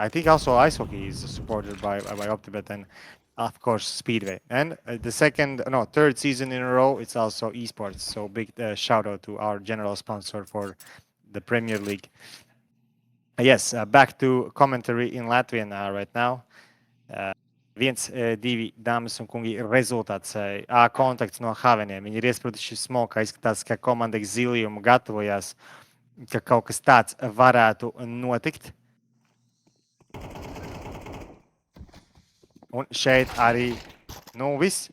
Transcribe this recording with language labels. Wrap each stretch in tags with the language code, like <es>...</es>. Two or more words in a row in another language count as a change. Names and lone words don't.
<en>I think also ice hockey is supported by OpTibet. And of course, Speedway. And the third season in a row, it's also esports. So big shout out to our general sponsor for the Premier League. Yes, back to commentary in Latvian right now.</en> <lv>1-2, dāmas un kungi, rezultāts. Kontakts no Haveniem. Viņi ir iesprūduši smoka. Izskatās, ka komanda Exilium gatavojās, ka kaut kas tāds varētu notikt. Un šeit arī, viss.</lv>